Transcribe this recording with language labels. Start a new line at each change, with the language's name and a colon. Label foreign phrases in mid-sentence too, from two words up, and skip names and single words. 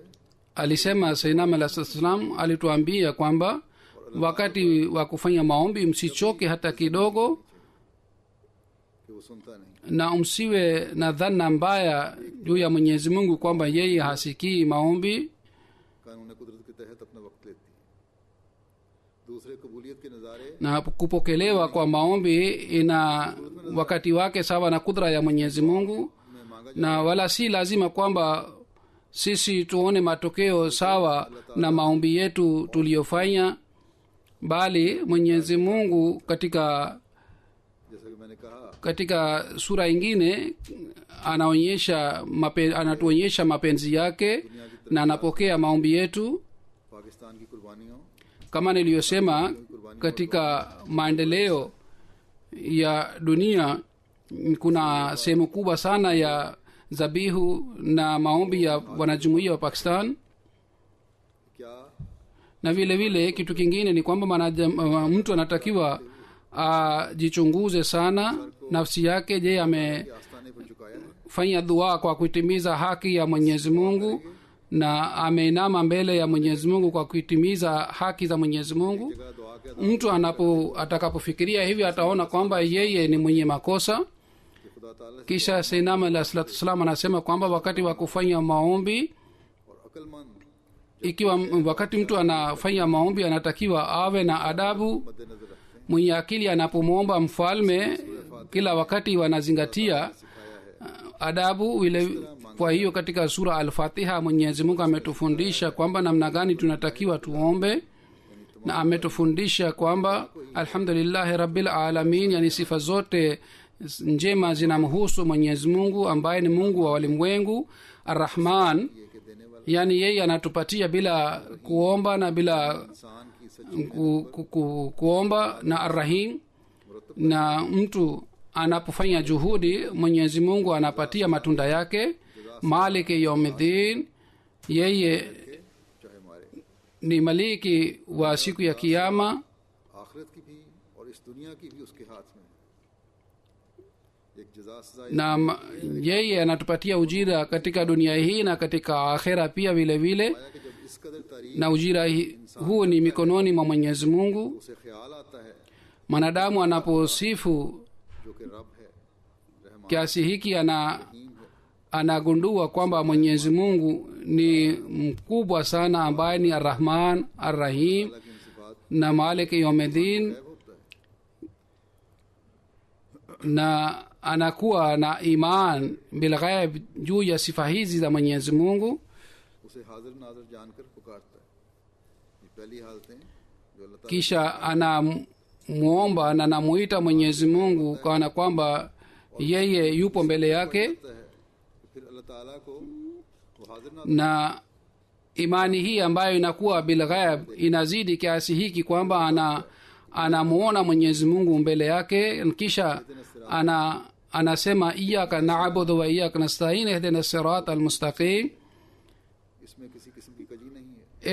Swahili: alisema Sayyidina Ahmad
Arabic: عليه الصلاة والسلام
Swahili: alituambia kwamba wakati wa kufanya maombi msichoke hata kidogo
Urdu: کہ وہ سنتا نہیں.
Swahili: na msiwe na dhana mbaya juu ya mwenyezi mungu kwamba yeye hasikii maombi.
Urdu: قانون قدرت کے تحت اپنا وقت لیتی ہے۔ دوسرے قبولیت کے نظارے
Swahili: Na kupokelewa kwa maombi ina wakati wake sawa na kudra ya mwenyezi mungu.
Urdu: میں مانگا
Swahili: na wala si lazima kwamba sisi tuone matokeo sawa na maombi yetu tuliyofanya, bali Mwenyezi Mungu katika
Urdu: جیسا کہ میں نے کہا
Swahili: katika sura ingine anatuonyesha mapenzi yake na anapokea maombi yetu.
Urdu: پاکستان کی قربانیوں
Swahili: Kama niliyosema, katika maendeleo ya dunia kuna sehemu kubwa sana ya dhabihu na maombi ya wanajumuiya wa Pakistan.
Urdu: क्या
Swahili: Na vile vile kitu kingine ni kwamba mtu anatakiwa ajichunguze sana nafsi yake. Je,
Urdu: آستانے پر جھکایا ہے?
Swahili: amefanya dua kwa kutimiza haki ya Mwenyezi Mungu na ameinama mbele ya Mwenyezi Mungu kwa kutimiza haki za Mwenyezi Mungu?
Urdu: جگہ دعا کے
Swahili: Mtu atakapofikiria hivyo ataona kwamba yeye ni mwenye makosa.
Urdu: کہ خدا تعالیٰ سے
Swahili: Kisha Sayyidina Ali
Arabic: صلى الله وسلم
Swahili: anasema kwamba wakati wa kufanya maombi,
Urdu: اور عقلمند
Swahili: ikiwa wakati mtu anafanya maombi anatakiwa awe na adabu.
Urdu: مدنظر رکھتے ہیں
Swahili: Mwenye akili anapomwomba mfalme kila wakati wanazingatia adabu ile. Kwa hiyo katika sura Al-Fatiha Mwenyezi Mungu ametufundisha kwamba namna gani tunatakiwa tuombe, na ametufundisha kwamba
Arabic: الحمد لله رب العالمين,
Swahili: yani sifa zote njema zinamhusu Mwenyezi Mungu ambaye ni Mungu wa walimwengu. Arrahman,
Urdu: یہ کہ دینے والا
Swahili: yani yeye anatupatia bila kuomba na bila
Urdu: انسان کی سچی
Swahili: kuomba, na Arrahim, na mtu anapofanya juhudi Mwenyezi Mungu anapatia matunda yake.
Arabic: مالك يوم الدين, yeye
Urdu: چاہے مارے
Swahili: ni maliki wa siku ya kiyama,
Urdu: آخرت کی بھی اور اس دنیا کی بھی اس کے ہاتھ میں ہے. ایک جزا سزا
Swahili: na yeye anatupatia ujira katika dunia hii na katika akhera pia vile vile,
Urdu: کہ جب اس قدر تعریف
Swahili: na ujira huu ni mikononi mwa Mwenyezi Mungu.
Urdu: اسے خیال آتا ہے
Swahili: Mwanadamu anaposifu
Urdu: جو کہ رب ہے، رحمان
Swahili: kiasi hiki
Urdu: رحیم ہے,
Swahili: anagundua kwamba Mwenyezi Mungu ni mkubwa sana, ambaye ni Arrahman Arrahim
Urdu: اللہ کی ان صفات
Arabic: na مالك يوم الدين,
Urdu: غائب ہوتا ہے.
Swahili: na anakuwa na
Arabic: إيمان بالغيب
Swahili: juu ya sifa hizi za Mwenyezi Mungu.
Urdu: اسے حاضر ناظر جان کر پکارتا ہے۔ یہ پہلی حالتیں جو اللہ تعالیٰ
Swahili: Kisha anamuomba na anamuita Mwenyezi Mungu kana kwamba yeye yupo mbele yake,
Urdu: کرتا ہے، پھر اللہ تعالیٰ کو وہ حاضر ناظر
Swahili: na imani hii ambayo inakuwa bilghaib inazidi kiasi hiki kwamba anamuona Mwenyezi Mungu mbele yake. Kisha anasema
Arabic: إياك نعبد وإياك نستعين اهدنا الصراط المستقيم,
Urdu: اس میں کسی قسم کی کجی نہیں ہے.